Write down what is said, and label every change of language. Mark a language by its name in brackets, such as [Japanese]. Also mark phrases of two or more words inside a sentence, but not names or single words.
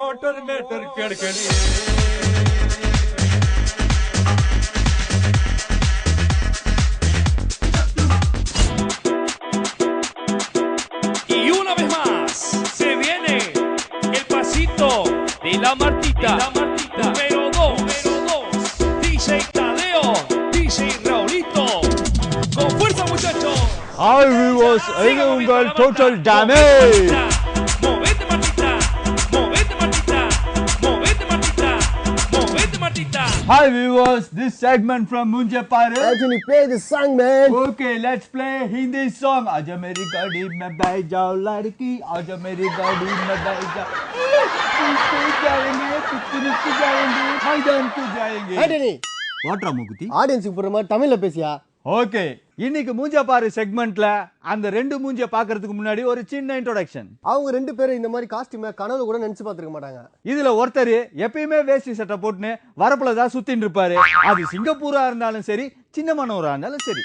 [Spanish] மேட்டர் கேட்கணி y una vez más se viene el pasito de la Martita, número 2, DJ Tadeo, DJ Raulito, con fuerza muchachos. [English] Hi viewers, [Tamil] இது உங்கள் [English] total damage. [Spanish] Movete Martita, movete Martita, movete Martita, movete Martita. [English] Hi viewers, this segment from Munja Paru. Actually, play the song, man. Okay, let's play Hindi song. [Hindi] आज मेरी गाड़ी में बैठ जाओ लड़की, आज मेरी गाड़ी में बैठ जाओ. जाएंगे, पिकनिक जाएंगे, मैदान को जाएंगे. [English] Anthony, What Ramukuti? [Tamil] ஆடியன்ஸுக்கு போற மாதிரி தமிழ்ல பேசியா? ஓகே, இன்னைக்கு மூஞ்ச பாரு செக்மெண்ட்ல அந்த ரெண்டு மூஞ்ச பாக்குறதுக்கு முன்னாடி ஒரு சின்ன இன்ட்ரோடக்ஷன். அவங்க ரெண்டு பேரும் இந்த மாதிரி காஸ்டியூமை கனவுல கூட நினைச்சு பார்த்திருக்க மாட்டாங்க. இதுல ஒருத்தர் எப்பயுமே வேஷ்டி சட்டை போட்டுன்னு வரப்புல தான் சுத்தின்னு இருப்பாரு. அது சிங்கப்பூரா இருந்தாலும் சரி, சின்ன மனோரா இருந்தாலும் சரி.